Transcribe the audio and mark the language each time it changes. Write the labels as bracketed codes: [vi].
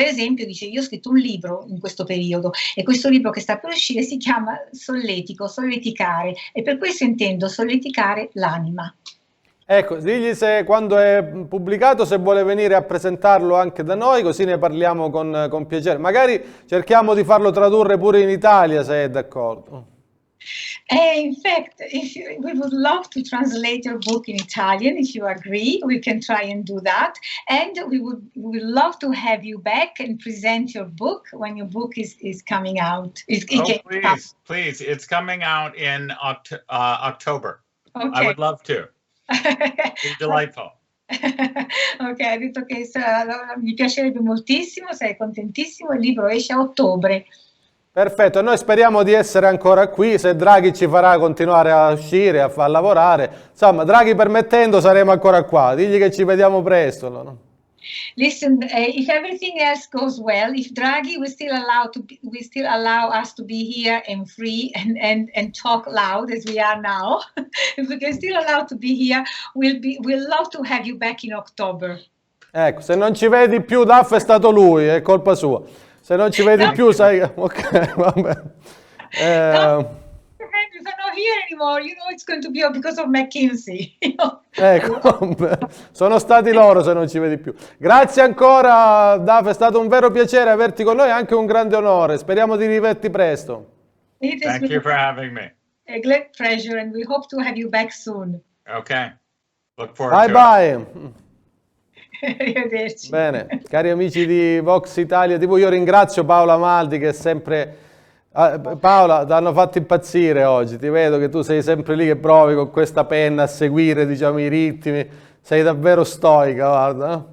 [it] Per esempio, dice, io ho scritto un libro in questo periodo e questo libro che sta per uscire si chiama solleticare e per questo intendo solleticare l'anima. Ecco, digli se quando è pubblicato se vuole venire a presentarlo anche da noi, così ne parliamo con piacere. Magari cerchiamo di farlo tradurre pure in Italia, se è d'accordo. [en] In fact, we would love to translate your book in Italian. If you agree, we can try and do that. And we would love to have you back and present your book when your book is coming out. Please. It's coming out in October. Okay. I would love to. It's delightful. [it] Ok, ha detto che mi piacerebbe moltissimo, sei contentissimo, il libro esce a ottobre. Perfetto, noi speriamo di essere ancora qui, se Draghi ci farà continuare a uscire, a far lavorare, insomma, Draghi permettendo saremo ancora qua, digli che ci vediamo presto. No? [en] Listen, if everything else goes well, if Draghi will still allow us to be here and free and talk loud as we are now, if we can still allow to be here, we'll love to have you back in October. [it] Ecco, se non ci vedi più, Duff è stato lui, è colpa sua. Se non ci vedi più, sai... Ok, vabbè. [en] If I'm not here anymore, you know it's going to be because of McKinsey. [it] Ecco, sono stati loro se non ci vedi più. Grazie ancora, Duff, è stato un vero piacere averti con noi, anche un grande onore. Speriamo di rivederti presto. [en] Thank you for having me. A great pleasure and we hope to have you back soon. Okay. Look forward to it. Bye. [it] Arrivederci. Bene, cari amici di Vox Italia TV, io ringrazio Paola Maldi che è sempre... Paola, ti hanno fatto impazzire oggi, ti vedo che tu sei sempre lì che provi con questa penna a seguire, diciamo, i ritmi, sei davvero stoica, guarda. No?